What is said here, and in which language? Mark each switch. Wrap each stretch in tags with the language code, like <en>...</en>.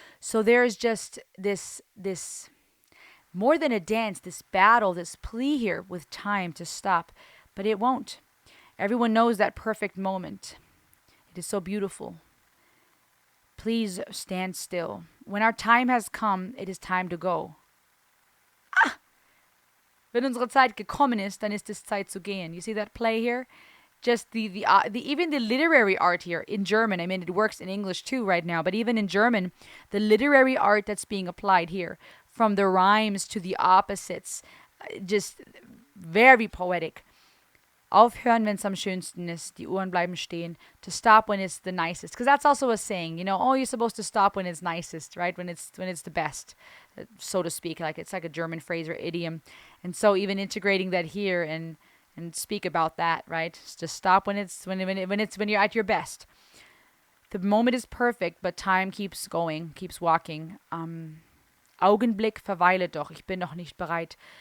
<en>So there's just this more than a dance, this battle, this plea here with time to stop. But it won't. Everyone knows that perfect moment. It is so beautiful. Please stand still. When our time has come, it is time to go.</en> <de>Wenn unsere Zeit gekommen ist, dann ist es Zeit zu gehen.</de> <en>You see that play here? Just the even the literary art here in German. I mean, it works in English too right now, but even in German, the literary art that's being applied here, from the rhymes to the opposites, just very poetic.</en> <de>Aufhören, wenn es am schönsten ist. Die Uhren bleiben stehen.</de> <en>To stop when it's the nicest. Because that's also a saying, oh, you're supposed to stop when it's nicest, right? When it's the best, so to speak. Like it's like a German phrase or idiom. And so even integrating that here and speak about that, right? Just stop when you're at your best. The moment is perfect, but time keeps going, keeps walking.</en> <de>Augenblick, verweile doch. Ich bin noch nicht bereit.</de>